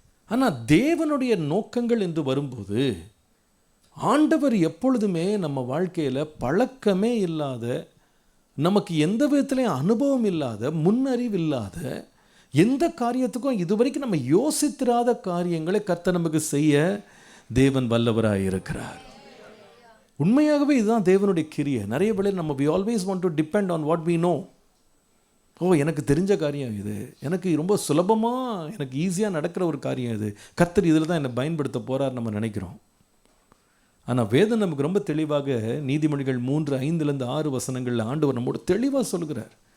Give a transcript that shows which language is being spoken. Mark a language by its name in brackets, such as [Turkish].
[Tamil] ஆனால் தேவனுடைய நோக்கங்கள் என்று வரும்போது, ஆண்டவர் எப்பொழுதுமே நம்ம வாழ்க்கையில் பழக்கமே இல்லாத, நமக்கு எந்த விதத்துலையும் அனுபவம் இல்லாத, முன்னறிவு இல்லாத, எந்த காரியத்துக்கும் இதுவரைக்கும் நம்ம யோசித்திராத காரியங்களை கர்த்தர் நமக்கு செய்ய தேவன் வல்லவராக இருக்கிறார். உண்மையாகவே இதுதான் தேவனுடைய கிரியை. நிறைய வேளை நம்ம [English] we always want to depend on what we know. [Tamil] எனக்கு தெரிஞ்ச காரியம் இது, எனக்கு ரொம்ப சுலபமாக, எனக்கு ஈஸியாக நடக்கிற ஒரு காரியம் இது, கர்த்தர் இதில் தான் என்னை பயன்படுத்த போகிறார் நம்ம நினைக்கிறோம். ஆனால் வேதம் நமக்கு ரொம்ப தெளிவாக, நீதிமொழிகள் 3:5-6 வசனங்களில் ஆண்டவர் நம்மோட தெளிவாக சொல்கிறார்.